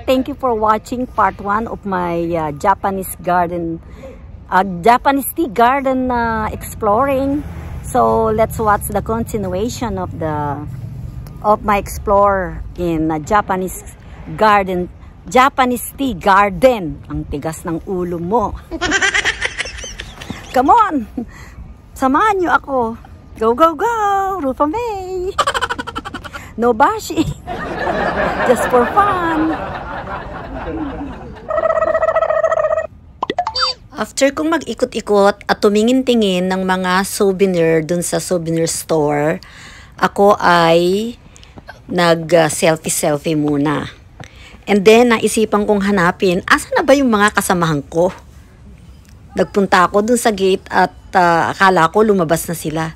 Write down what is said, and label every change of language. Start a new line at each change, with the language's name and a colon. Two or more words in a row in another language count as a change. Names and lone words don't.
English: Thank you for watching part 1 of my Japanese tea garden exploring. So let's watch the continuation of my explore in Japanese tea garden.
Filipino: Ang tigas ng ulo mo.
English: Come on,
Filipino: samahan niyo ako.
English: Go, go, go, Rupa May. No bashi. Just for fun.
Filipino: After kong mag-ikot-ikot at tumingin-tingin ng mga souvenir dun sa souvenir store, ako ay nag-selfie muna.
English: And then,
Filipino: naisipan kong hanapin, asa na ba yung mga kasamahan ko? Nagpunta ako dun sa gate at akala ko lumabas na sila.